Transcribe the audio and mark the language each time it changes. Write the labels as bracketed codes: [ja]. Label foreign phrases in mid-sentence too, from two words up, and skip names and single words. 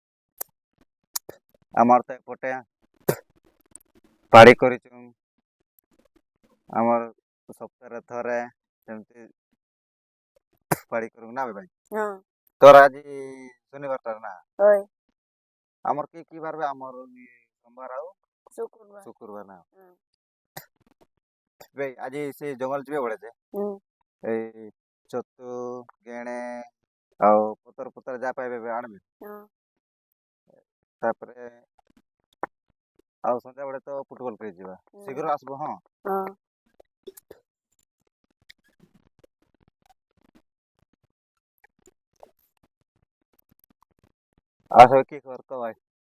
[or] ଆମର ତ ଏପଟେ ପାଳି କରିଛୁ। ଆମର ସପ୍ତାହରେ ଥରେ ସେମିତି ପାଳି କରୁ ନା ଭାଇ? ହଁ। ତୋର ଆଜି ଶନିବାରଟା ନା? ওই ଆମର କି ବାର? ଆମର ସୋମବାର ଆଉ শুক্রবার। ଶୁକ୍ରବାର ନା। হুম। ভাই আଜି ସେ ଜଙ୍ଗଲ ଯିବେ ବଳେ ଯେ হুম। ଏଇ ଛତୁ ଗେଣେ ଆଉ ପତର ଯାହା ପାଇବେ ଆଣିବେ। ହଁ। ତାପରେ ଆଉ ସନ୍ଧ୍ୟାବେଳେ ତ ଫୁଟବଲ ଖେଳି ଯିବା। ଶୀଘ୍ର ଆସିବ ହଁ। ହଁ। ଆଉ ସବୁ କି ଖବର କହ ଭାଇ?